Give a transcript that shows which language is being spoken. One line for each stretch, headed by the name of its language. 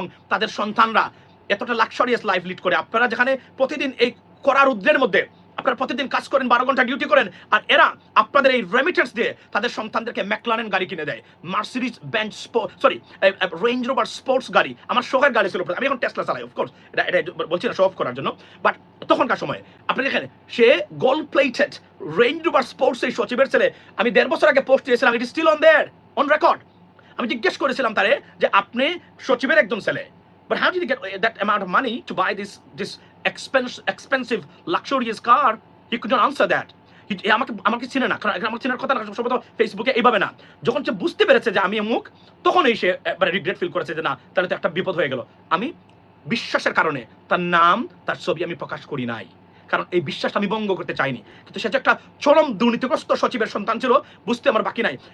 Bangla: এবং তাদের সন্তানরা এতটা লাক্সারিয়াস লাইফ লিড করে। আপনারা যেখানে প্রতিদিন এই কড়া রৌদ্রের মধ্যে আপনারা প্রতিদিন কাজ করেন, 12 ঘন্টা ডিউটি করেন, আর এরা আপনাদের এই রেমিটেন্স দিয়ে তাদের সন্তানদেরকে ম্যাকলারেন গাড়ি কিনে দেয়, Mercedes bench range rover sports গাড়ি। আমার শখের গাড়ি ছিল, আমি এখন টেসলা চালাই, অফকোর্স এটা বলছি না শো অফ করার জন্য, বাট তখনকার সময় আপনি দেখেন সে gold plated range rover sports এই সচিবের ছেলে। আমি 1.5 বছর আগে পোস্ট দিয়েছিলাম,
English: It is still on there on record.
Bangla: আমি জিজ্ঞেস করেছিলাম তারে যে আপনি সচিবের একজন ছেলে,
English: but how did you get that amount of money to buy this expensive luxurious car? He could not answer that.
Bangla: আমাকে চিনে না, কারণ আমাকে চেনার কথা না, সম্ভবত ফেসবুকে এইভাবে না। যখন সে বুঝতে পেরেছে যে আমি মুখ, তখনই সে রিগ্রেট ফিল করেছে যে না, তাহলে তো একটা বিপদ হয়ে গেল। আমি বিশ্বাসের কারণে তার নাম, তার ছবি আমি প্রকাশ করি নাই, কারণ এই বিশ্বাসটা আমি ভঙ্গ করতে চাইনি। কিন্তু সে যে একটা চরম দুর্নীতিগ্রস্ত সচিবের সন্তান ছিল, বুঝতে আমার বাকি নাই।